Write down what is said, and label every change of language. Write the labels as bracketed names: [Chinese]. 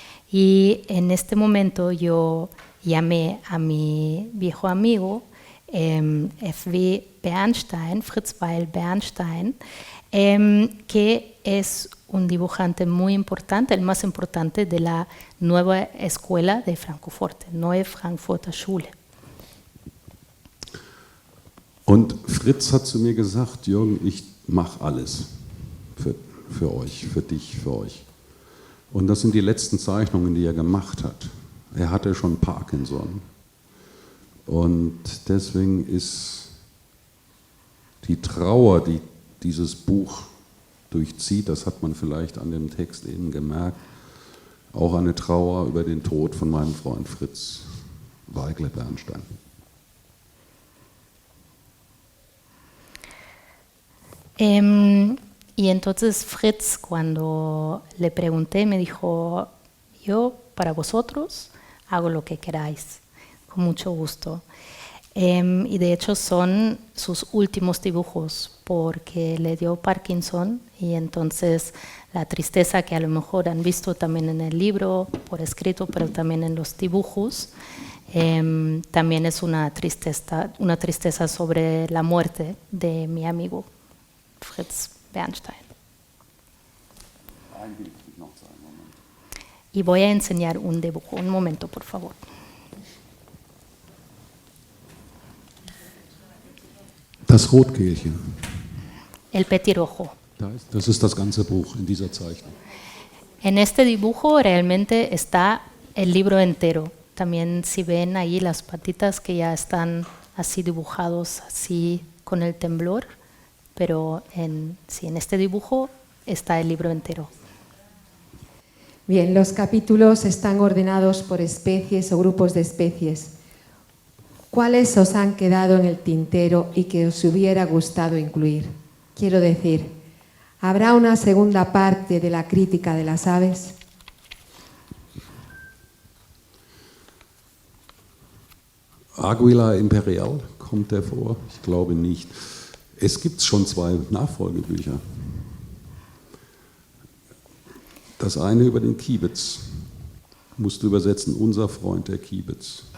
[Spanish] Y en este momento yo llamé a mi viejo amigo F.W. Bernstein, Fritz Weigle Bernstein, que es un dibujante muy importante, el más importante de la nueva escuela de Francoforte, Neue Frankfurter Schule. [German] Und Fritz hat zu mir gesagt, Jürgen, ich mache alles für euch, für dich, für euch. Und das sind die letzten Zeichnungen, die er gemacht hat. Er hatte schon Parkinson. Und deswegen ist die Trauer, die dieses Buch durchzieht, das hat man vielleicht an dem Text eben gemerkt, auch eine Trauer über den Tod von meinem Freund Fritz Weigle Bernstein. [Spanish] Y entonces Fritz, cuando le pregunté, me dijo, yo para vosotros hago lo que queráis, con mucho gusto. Y de hecho son sus últimos dibujos porque le dio Parkinson y entonces la tristeza que a lo mejor han visto también en el libro, por escrito, pero también en los dibujos, también es una tristeza sobre la muerte de mi amigo Fritz Bernstein. Y voy a enseñar un dibujo. Un momento, por favor. [German] Das Rotkehlchen. [Spanish] El petirrojo. [German] Das ist das ganze Buch in dieser Zeichnung. [Spanish] En este dibujo realmente está el libro entero. También si ven ahí las patitas que ya están así dibujados, así con el temblor, pero en este dibujo está el libro entero. Bien, los capítulos están ordenados por especies o grupos de especies. ¿Cuáles os han quedado en el tintero y que os hubiera gustado incluir? Quiero decir, ¿habrá una segunda parte de la crítica de las aves? [German] Aguila Imperial, kommt der vor? Ich glaube nicht. Es gibt schon 2 Nachfolgebücher. Das eine über den Kiebitz. Musst du übersetzen, unser Freund der Kiebitz.